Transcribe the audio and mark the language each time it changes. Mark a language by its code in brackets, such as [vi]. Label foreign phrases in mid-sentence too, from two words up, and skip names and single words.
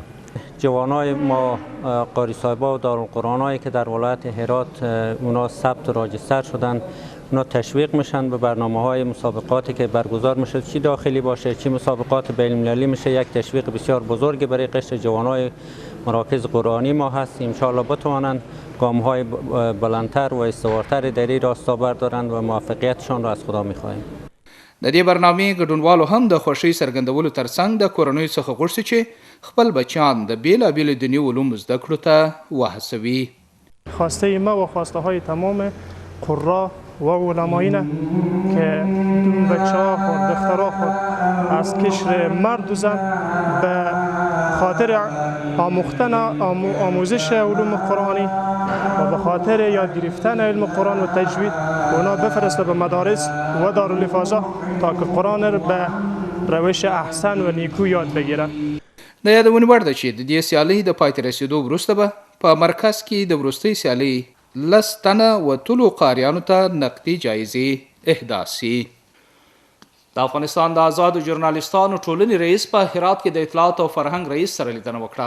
[fa] جوانای ما قاری صاحبا و دارالقرآنایی که در ولایت هرات اونا ثبت و راجستر شدن، اونا تشویق میشن به برنامه‌های مسابقاتی که برگزار میشه، چی داخلی باشه چی مسابقات بین‌المللی میشه. یک تشویق بسیار بزرگ برای قشر جوانای مراکز قرآنی ما هست. [ar] ان شاء الله [fa] بتوانند گام‌های بلندتر و استوارتر در این راستا بردارند و موفقیتشان را از خدا می‌خواهیم. [ps] د دې برنامې ګډونوالو هم د خوښۍ څرګندولو ترڅنګ د کورنیو څخه غوښتي چې خپل بچیان د بیلابیلو دیني علومو زده کړو ته وهڅوي. [fa] خواسته ما و خواسته های تمام قرا و علما اینه که بچه‌ها خود دخترها خود از قشر مرد و زن به خاطر آموختن آموزش علوم قرآنی و به خاطر یاد گرفتن علم قرآن و تجوید اونا بفرسته به مدارس و دارالحفاظه تا که قرآن را به روش احسن و نیکو یاد بگیرن. [ps] د یادونې وړ ده چې د دې سیالۍ د پای ته رسېدو وروسته به په مرکز کې د وروستۍ سیالۍ 10 تنه وتلو قاریانو ته نقدي جایزې اهدا سي. د افغانستان د آزادو ژورنالیستانو ټولنې رئیس په هرات کې د اطلاعات او فرهنګ رئیس سره لیدنه وکړه.